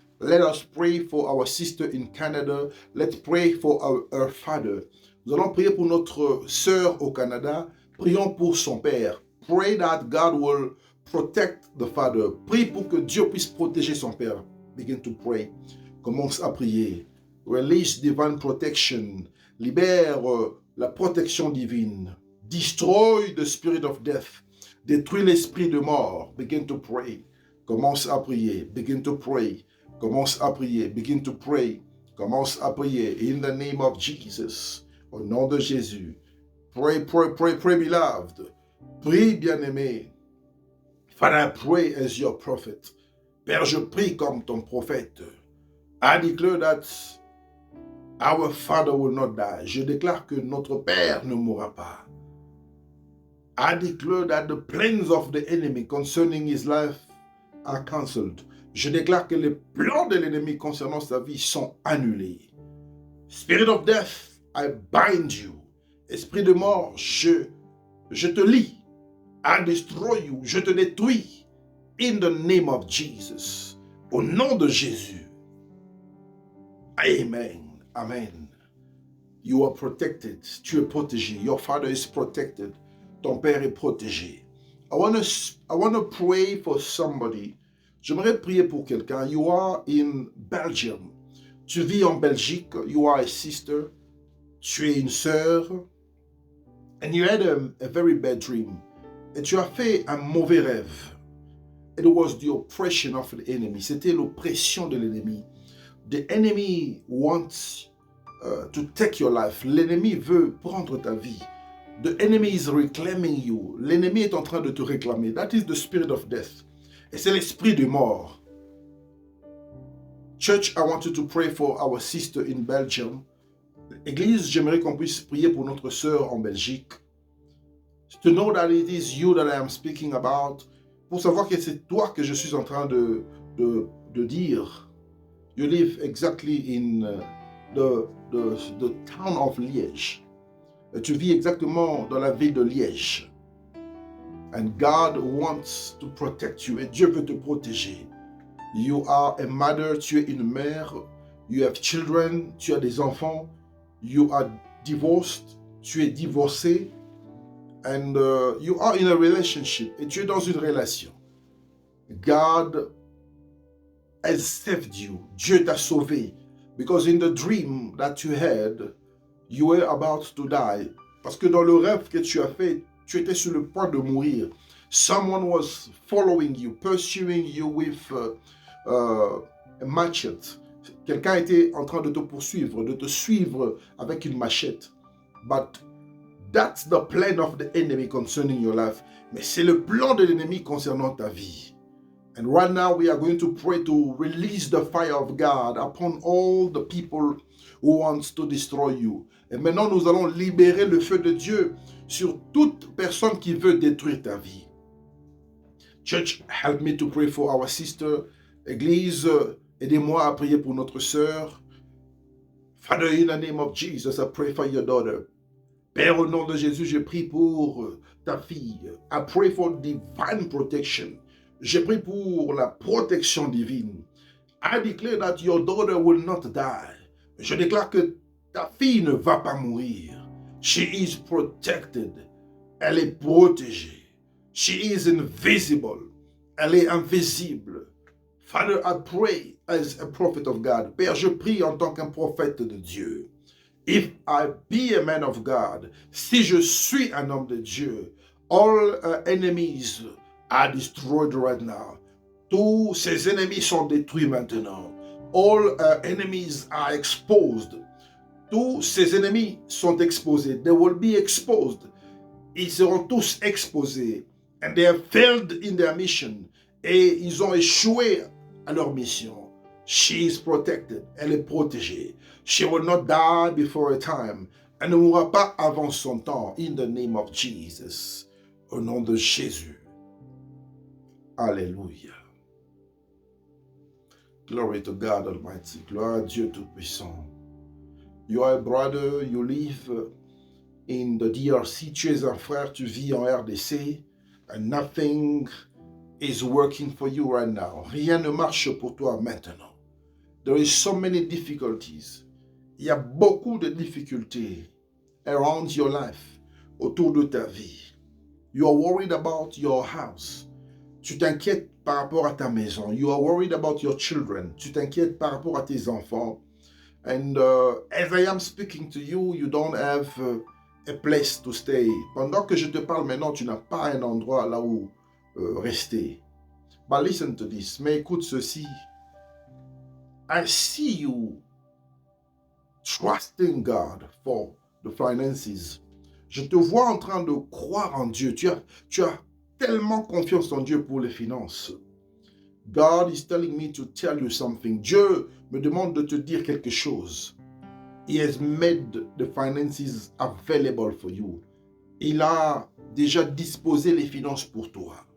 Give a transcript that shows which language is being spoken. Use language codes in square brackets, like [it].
[en] Let us pray for our sister in Canada. Let's pray for her father. [fr] Nous allons prier pour notre sœur au Canada. Prions pour son père. [en] Pray that God will protect the father. [fr] Prie pour que Dieu puisse protéger son père. [en] Begin to pray. [fr] Commence à prier. [en] Release divine protection. [fr] Libère la protection divine. [en] Destroy the spirit of death. [fr] Détruis l'esprit de mort. [en] Begin to pray. [fr] Commence à prier. [en] Begin to pray. [fr] Commence à prier. [en] Begin to pray. [fr] Commence à prier. [en] In the name of Jesus. [fr] Au nom de Jésus. [en] Pray, pray, pray, pray, beloved. [fr] Prie, bien-aimé. [en] Father, I pray as your prophet. [fr] Père, je prie comme ton prophète. [en] I declare that our Father will not die. [fr] Je déclare que notre Père ne mourra pas. [en] I declare that the plans of the enemy concerning his life are cancelled. [fr] Je déclare que les plans de l'ennemi concernant sa vie sont annulés. [en] Spirit of death, I bind you. [fr] Esprit de mort, je te lie. [en] I destroy you. [fr] Je te détruis. [en] In the name of Jesus. [fr] Au nom de Jésus. Amen. Amen. [en] You are protected. [fr] Tu es protégé. [en] Your father is protected. [fr] Ton père est protégé. [en] I want to pray for somebody. [fr] J'aimerais prier pour quelqu'un. [en] You are in Belgium. [fr] Tu vis en Belgique. [en] You are a sister. [fr] Tu es une sœur. [en] And you had a very bad dream. [fr] Et tu as fait un mauvais rêve. [en] It was the oppression of the enemy. [fr] C'était l'oppression de l'ennemi. [en] The enemy wants to take your life. [fr] L'ennemi veut prendre ta vie. [en] The enemy is reclaiming you. [fr] L'ennemi est en train de te réclamer. [en] That is the spirit of death. [fr] Et c'est l'esprit de mort. [en] Church, I want you to pray for our sister in Belgium. [fr] Église, j'aimerais qu'on puisse prier pour notre sœur en Belgique. [en] To know that it is you that I am speaking about. [fr] Pour savoir que c'est toi que je suis en train de dire. [en] You live exactly in the town of Liège. [fr] Tu vis exactement dans la ville de Liège. [en] And God wants to protect you. [fr] Et Dieu veut te protéger. [en] You are a mother. [fr] Tu es une mère. [en] You have children. [fr] Tu as des enfants. [en] You are divorced. [fr] Tu es divorcé. [en] And you are in a relationship. [fr] Et tu es dans une relation. [en] God has saved you. [fr] Dieu t'a sauvé. [en] Because in the dream that you had, you were about to die. [fr] Parce que dans le rêve que tu as fait, tu étais sur le point de mourir. [en] Someone was following you, pursuing you with a machete. [fr] Quelqu'un était en train de te poursuivre, de te suivre avec une machette. [en] But that's the plan of the enemy concerning your life. [fr] Mais c'est le plan de l'ennemi concernant ta vie. [en] And right now we are going to pray to release the fire of God upon all the people who wants to destroy you. [fr] Et maintenant nous allons libérer le feu de Dieu sur toute personne qui veut détruire ta vie. [en] Church, help me to pray for our sister. [fr] Église, aidez-moi à prier pour notre sœur. [en] Father, in the name of Jesus, I pray for your daughter. [fr] Père, au nom de Jésus, je prie pour ta fille. [en] I pray for divine protection. [fr] Je prie pour la protection divine. [en] I declare that your daughter will not die. [fr] Je déclare que ta fille ne va pas mourir. [en] She is protected. [fr] Elle est protégée. [en] She is invisible. [fr] Elle est invisible. [en] Father, I pray as a prophet of God. [fr] Père, je prie en tant qu'un prophète de Dieu. [en] If I be a man of God, [fr] si je suis un homme de Dieu, [en] all enemies are destroyed right now. [fr] Tous ces ennemis sont détruits maintenant. [en] All enemies are exposed. [fr] Tous ces ennemis sont exposés. [en] They will be exposed. [fr] Ils seront tous exposés. [en] And they have failed in their mission. [fr] Et ils ont échoué à leur mission. [en] She is protected. [fr] Elle est protégée. [en] She will not die before a time. [fr] Elle ne mourra pas avant son temps. [en] In the name of Jesus. [fr] Au nom de Jésus. [en] Alléluia. Glory to God Almighty. [fr] Gloire à Dieu Tout-Puissant. [en] You are a brother, you live in the DRC. [fr] Tu es un frère, tu vis en RDC. [en] And nothing is working for you right now. [fr] Rien ne marche pour toi maintenant. [en] There is so many difficulties. [fr] Il y a beaucoup de difficultés [en] around your life, [fr] autour de ta vie. [en] You are worried about your house. [fr] Tu t'inquiètes par rapport à ta maison. [en] You are worried about your children. [fr] Tu t'inquiètes par rapport à tes enfants. [en] And as I am speaking to you, you don't have a place to stay. [fr] Pendant que je te parle maintenant, tu n'as pas un endroit là où rester. [en] But listen to this. [fr] Mais écoute ceci. [en] I see you trusting God for the finances. [fr] Je te vois en train de croire en Dieu. Tu as tellement confiance en Dieu pour les finances. [en] God is telling me to tell you something. [fr] Dieu me demande de te dire quelque chose. [en] He has made the finances available for you. [fr] Il a déjà disposé les finances pour toi.